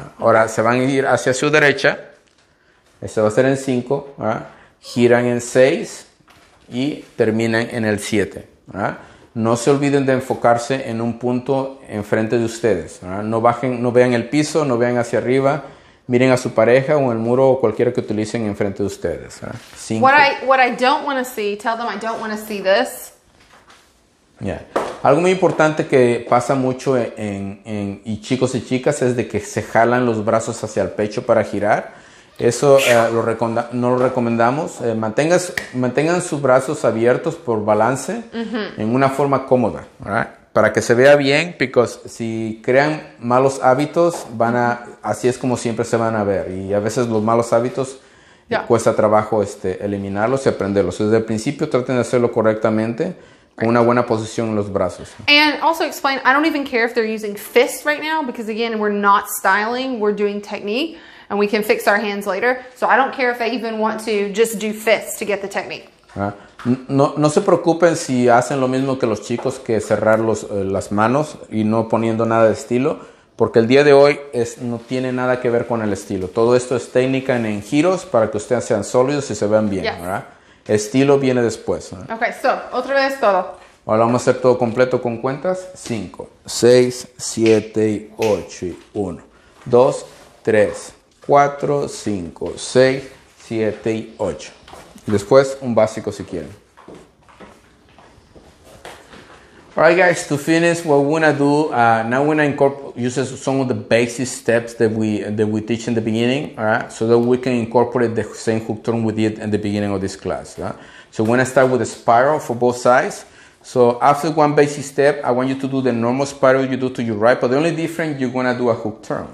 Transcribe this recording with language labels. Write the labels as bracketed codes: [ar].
[es] Ahora se van a ir hacia su derecha, este va a ser en 5, giran en 6 y terminan en el 7. No se olviden de enfocarse en un punto enfrente de ustedes. No vean el piso, no vean hacia arriba. Miren a su pareja o el muro o cualquiera que utilicen enfrente de ustedes. [en] What I don't want to see, tell them I don't want to see this. [es] Algo muy importante que pasa mucho y chicos y chicas es de que se jalan los brazos hacia el pecho para girar. Eso no lo recomendamos. Mantengan sus brazos abiertos por balance en una forma cómoda. Para que se vea bien, porque si crean malos hábitos, así es como siempre se van a ver. Y a veces los malos hábitos cuesta trabajo eliminarlos y aprenderlos. Desde el principio traten de hacerlo correctamente, con una buena posición en los brazos. [en] And also explain, I don't even care if they're using fists right now, because again, we're not styling, we're doing technique, and we can fix our hands later. So I don't care if they even want to just do fists to get the technique. [es] No se preocupen si hacen lo mismo que los chicos, que cerrar las manos y no poniendo nada de estilo, porque el día de hoy no tiene nada que ver con el estilo. Todo esto es técnica en giros para que ustedes sean sólidos y se vean bien. Estilo viene después. Ok, otra vez todo. Ahora vamos a hacer todo completo con cuentas. 5, 6, 7 y 8 y 1, 2, 3, 4, 5, 6, 7 y 8. Después un básico si quieren. [en] Alright guys, to finish what we're gonna do, now we're gonna use some of the basic steps that we teach in the beginning, alright, so that we can incorporate the same hook turn we did in the beginning of this class. So we're gonna start with a spiral for both sides. So after one basic step, I want you to do the normal spiral you do to your right, but the only difference, you're gonna do a hook turn.